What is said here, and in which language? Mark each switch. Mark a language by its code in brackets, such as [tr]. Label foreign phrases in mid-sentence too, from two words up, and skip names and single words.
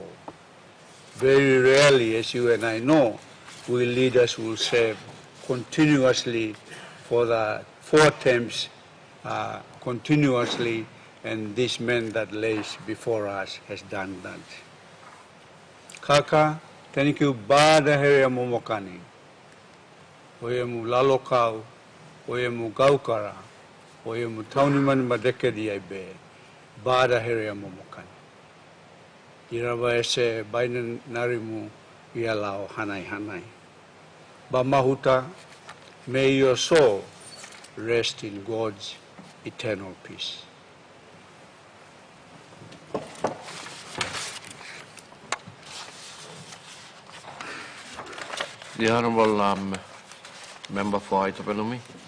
[en] Very rarely, as you and I know, we leaders will serve continuously for the 4 terms continuously, and this man that lays before us has done that. [meu] Kaka, [en] thank you [meu] bada herea momokani. Oye mu lalokau, oye mu gaukara, oye mu tauniman madekedi aibe, bada herea momokani. Irawa ese bainan narimu ialao hanai hanai. Bamahuta, [en] may your soul rest in God's eternal peace. The Honorable Member for Aitapelumi.